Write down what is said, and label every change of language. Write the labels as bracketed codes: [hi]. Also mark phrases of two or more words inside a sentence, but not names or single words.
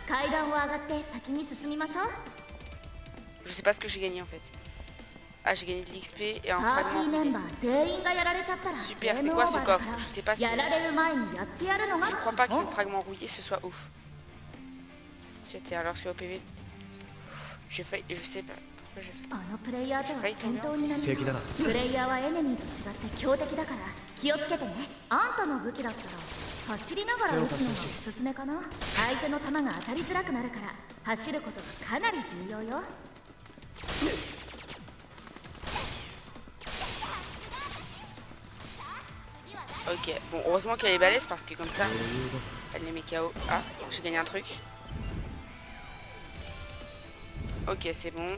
[fr] Je sais pas ce que j'ai gagné en fait. Ah, j'ai gagné de l'XP et un fragment. Super, c'est quoi ce coffre? Je sais pas si... Je crois pas que le fragment rouillé ce soit ouf. Lorsque au PV... J'ai failli... Je sais pas pourquoi j'ai fait... [ja] あのプレイヤーとは戦闘になりそう。プレイヤーはエネミーと違って強敵だから気をつけてね。あんたの武器だったら走りながら撃つのがおすすめかな。相手の弾が当たりづらくなるから走ることがかなり重要よ。 [fr] Ok, bon, heureusement qu'elle est balèze parce que comme ça, elle les met KO. Ah, j'ai gagné un truc. Ok, c'est bon.